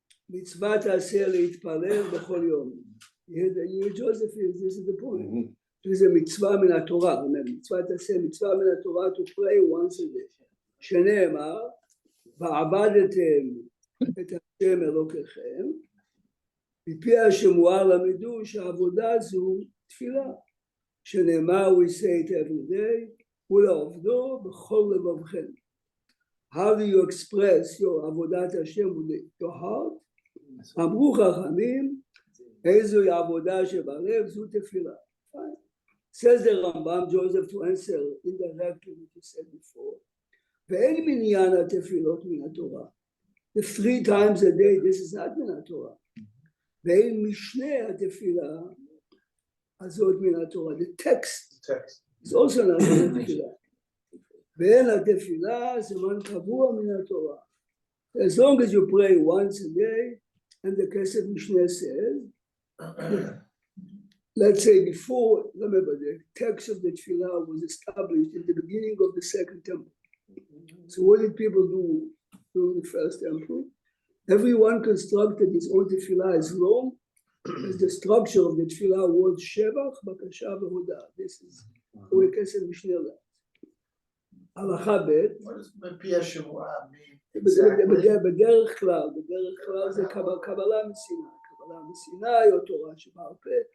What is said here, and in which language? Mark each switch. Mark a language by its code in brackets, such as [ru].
[he] מצוות תעשה להתפלל בכל יום. [en] You Joseph, this is the point. It is a mitzvah min Torah. Remember, mitzvah taseh, mitzvah min Torah to pray once a day. [he] שנאמר, ועבדתם את השם אלוקיכם, מפי השמועה למדו שהעבודה זו תפילה. שנאמר, [en] we say it every day, [he] ולעובדו בכל לבבכם. [en] How do you express your עבודת השם with your heart? [he] אמרו חכמים, איזוהי עבודה שבלב זו תפילה. [en] Says the Rambam, Joseph, to answer indirectly what you said before. [he] ואין מניין התפילות מן התורה. [en] The 3 times a day, this is not מן התורה. [he] ואין משנה התפילה הזאת מן התורה. [en] The text is also not מן התפילה. [he] ואין התפילה זמן קבוע מן התורה. [en] As long as you pray once a day, and the Kesef Mishneh says, let's say before, remember the text of the tefillah was established in the beginning of the second temple. So what did people do during the first temple? Everyone constructed his own tefillah as long as the structure of the tefillah was Shevach, Bakasha, Vehodah. This is the way Kesef Mishneh learns. Halacha bet. What does מפי השמועה mean? [he] בדרך כלל זה קבלה מסיני. קבלה מסיני או תורה שבעל פה.